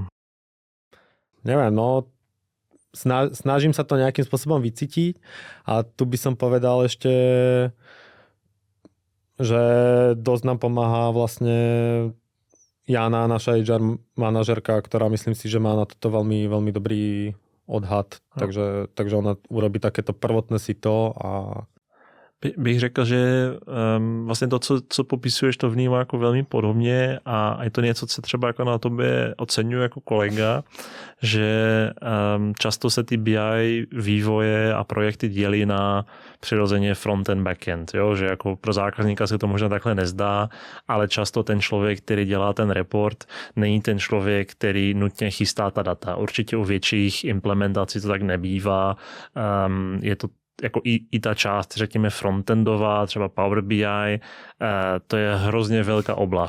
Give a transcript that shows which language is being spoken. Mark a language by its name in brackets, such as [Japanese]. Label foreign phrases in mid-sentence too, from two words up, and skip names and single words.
[Slovak] Neviem, snažím sa to nejakým spôsobom vycítiť a tu by som povedal ešte, že dosť nám pomáha vlastne Jana, naša HR manažerka, ktorá myslím si, že má na toto veľmi, veľmi dobrý odhad, takže ona urobí takéto prvotné sito a [Czech] bych řekl, že vlastně to, co popisuješ, to vnímá jako velmi podobně a je to něco, co třeba jako na tobě oceňuji jako kolega, že často se ty BI vývoje a projekty dělí na přirozeně [English] front-end, back-end, [Czech] jo? Že jako pro zákazníka se to možná takhle nezdá, ale často ten člověk, který dělá ten report, není ten člověk, který nutně chystá ta data. Určitě u větších implementací to tak nebývá. Je to jako i ta část, řekněme, frontendová, třeba Power BI, to je hrozně velká oblast.